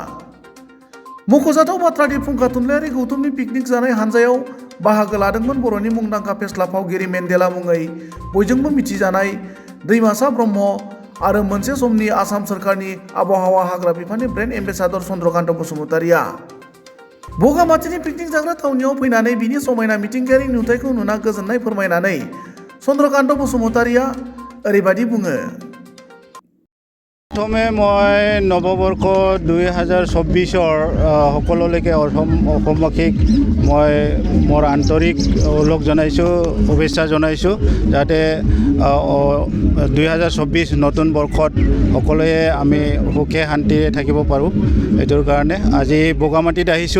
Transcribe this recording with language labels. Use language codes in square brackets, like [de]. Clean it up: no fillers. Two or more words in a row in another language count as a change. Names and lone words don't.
[brx] मख'जाथाव बाथ्रादि फुंखा थुनलायारि गौथुमनि पिकनिक जानाय हानजायाव बाहागो लादोंमोन बर'नि मुंदांखा फेस्ला फावगिरि मेन्देला मुङै बयजोंबो मिथिजानाय दैमासा ब्रह्म आरो मोनसे समनि आसाम सोरखारनि आबहावा हाग्रा बिफाननि ब्रेन्ड एम्बेसाडर चन्द्रकान्त बसुमतारिया। बगामाथिनि पिकनिक जाग्रा थावनियाव फैनानै बिनि समायना मिथिंगायारि नुथायखौ नुना गोजोननाय फोरमायनानै चन्द्रकान्त बसुमतारिया ओरैबायदि बुङो। [as] প্ৰথমে মই নৱবৰ্ষ 2024 সকলোলৈকে অসমবাসীক মই মোৰ আন্তৰিক ওলগ জনাইছোঁ, শুভেচ্ছা জনাইছোঁ, যাতে 2024 নতুন বৰ্ষত সকলোৱে আমি সুখে শান্তিৰে থাকিব পাৰোঁ। এইটোৰ কাৰণে আজি বগামাটিত আহিছোঁ।